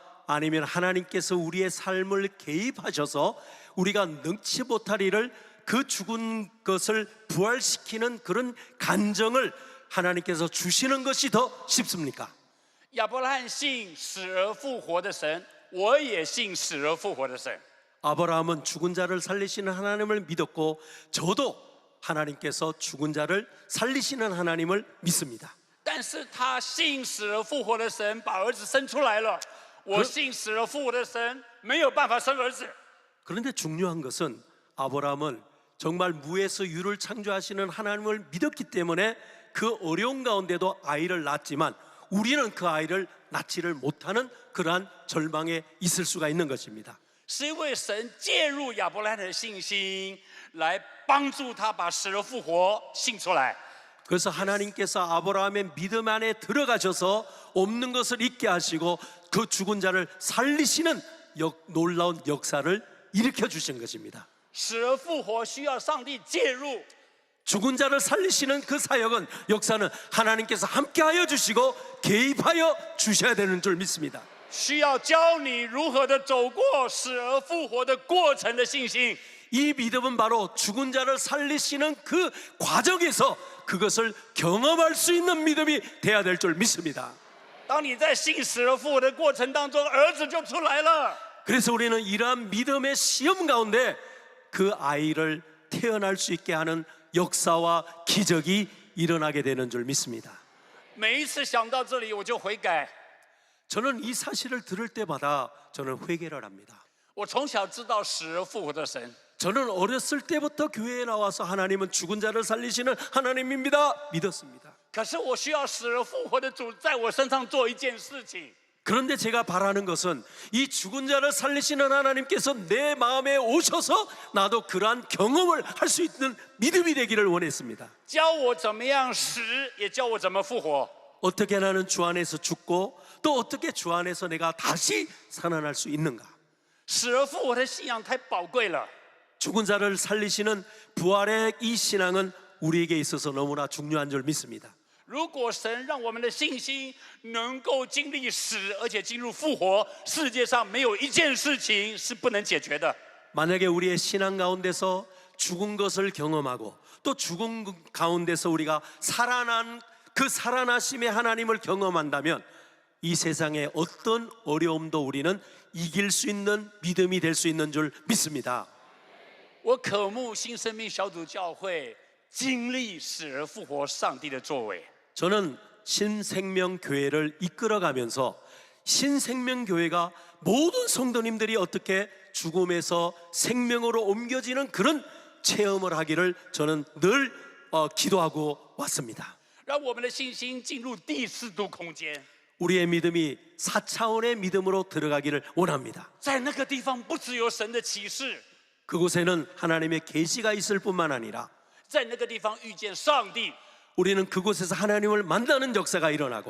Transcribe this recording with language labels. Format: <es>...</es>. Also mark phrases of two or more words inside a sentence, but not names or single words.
<ko>아니면 하나님께서 우리의 삶을 개입하셔서 우리가 능치 못할 일을 그 죽은 것을 부활시키는 그런 간정을 하나님께서 주시는 것이 더 쉽습니까?</ko> <zh>亚伯拉罕信死而复活的神，我也信死而复活的神。</zh> <ko>아브라함은 죽은 자를 살리시는 하나님을 믿었고 저도 하나님께서 죽은 자를 살리시는 하나님을 믿습니다.</ko> <zh>但是他信死而复活的神把儿子生出来了，我信死而复活的神没有办法生儿子。</zh> <ko>그런데 중요한 것은 아브라함은 정말 무에서 유를 창조하시는 하나님을 믿었기 때문에 그 어려운 가운데도 아이를 낳았지만 우리는 그 아이를 낳지를 못하는 그러한 절망에 있을 수가 있는 것입니다.</ko> <zh>是因为神介入亚伯拉罕的信心，来帮助他把死而复活信出来。</zh> <ko>그래서 하나님께서 아브라함의 믿음 안에 들어가셔서 없는 것을 있게 하시고 그 죽은 자를 살리시는 놀라운 역사를 일으켜 주신 것입니다.</ko> <zh>死而复活需要上帝介入，</zh> <ko>죽은 자를 살리시는 그 사역은 역사는 하나님께서 함께하여 주시고 개입하여 주셔야 되는 줄 믿습니다.</ko> <zh>需要教你如何的走过死而复活的过程的信心。</zh> <ko>이 믿음은 바로 죽은 자를 살리시는 그 과정에서 그것을 경험할 수 있는 믿음이 돼야 될 줄 믿습니다.</ko> <zh>当你在信死而复活的过程当中，儿子就出来了。</zh> <ko>그래서 우리는 이러한 믿음의 시험 가운데 그 아이를 태어날 수 있게 하는 역사와 기적이 일어나게 되는 줄 믿습니다.</ko> <zh>每一次想到这里，我就悔改。</zh> <ko>저는 이 사실을 들을 때마다 저는 회개를 합니다.</ko> <zh>我从小知道死而复活的神，</zh> <ko>저는 어렸을 때부터 교회에 나와서 하나님은 죽은 자를 살리시는 하나님입니다 믿었습니다.</ko> <zh>可是我需要死而复活的主在我身上做一件事情。</zh> <ko>그런데 제가 바라는 것은 이 죽은 자를 살리시는 하나님께서 내 마음에 오셔서 나도 그러한 경험을 할 수 있는 믿음이 되기를 원했습니다.</ko> <zh>教我怎么样死，也教我怎么复活。</zh> <ko>어떻게 나는 주 안에서 죽고 또 어떻게 주 안에서 내가 다시 살아날 수 있는가.</ko> <zh>死而复活的信仰太宝贵了。</zh> <ko>죽은 자를 살리시는 부활의 이 신앙은 우리에게 있어서 너무나 중요한 줄 믿습니다.</ko> <zh>如果神让我们的信心能够经历死，而且进入复活，世界上没有一件事情是不能解决的。</zh> <ko>만약에 우리의 신앙 가운데서 죽은 것을 경험하고 또 죽은 가운데서 우리가 살아난 그 살아나심의 하나님을 경험한다면 이 세상의 어떤 어려움도 우리는 이길 수 있는 믿음이 될 수 있는 줄 믿습니다.</ko> <zh>我渴慕新生命小组教会经历死而复活上帝的作为。</zh> <ko>저는 신생명교회를 이끌어가면서 신생명교회가 모든 성도님들이 어떻게 죽음에서 생명으로 옮겨지는 그런 체험을 하기를 저는 늘 기도하고 왔습니다.</ko> <zh>让我们的信心进入第四度空间，</zh> <ko>우리의 믿음이 4차원의 믿음으로 들어가기를 원합니다.</ko> <zh>在那个地方不只有神的启示，</zh> <ko>그곳에는 하나님의 계시가 있을 뿐만 아니라</ko> <zh>在那个地方遇见上帝，</zh> <ko>우리는 그곳에서 하나님을 만나는 역사가 일어나고</ko>